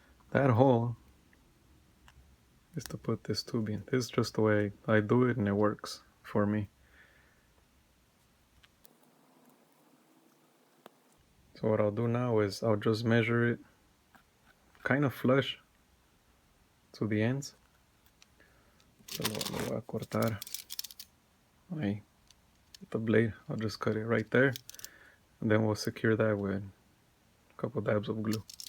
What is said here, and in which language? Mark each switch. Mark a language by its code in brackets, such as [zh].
[en] That hole is to put this tubing. This is just the way I do it, and it works for me. So what I'll do now is I'll just measure it kind of flush to the ends. [es] So lo voy a cortar ahí [en] with the blade. I'll just cut it right there, and then we'll secure that with a couple dabs of glue.